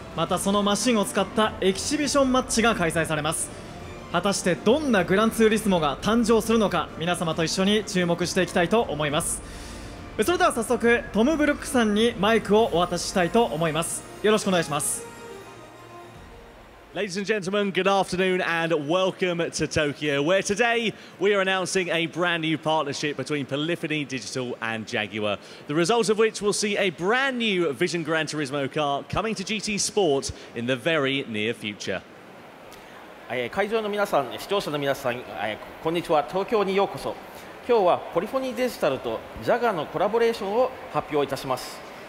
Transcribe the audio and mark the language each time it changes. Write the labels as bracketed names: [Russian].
[Japanese] またそのマシンを使ったエキシビションマッチが開催されます。果たしてどんなグランツーリスモが誕生するのか、皆様と一緒に注目していきたいと思います。それでは早速トム・ブルックさんにマイクをお渡ししたいと思います。よろしくお願いします。 [English] Ladies and gentlemen, good afternoon and welcome to Tokyo, where today we are announcing a brand new partnership between Polyphony Digital and Jaguar, the result of which will see a brand new Vision Gran Turismo car coming to GT Sport in the very near future. [Japanese] 会場の皆さん、視聴者の皆さん、こんにちは。東京にようこそ。今日はポリフォニーデジタルとジャガーのコラボレーションを発表いたします。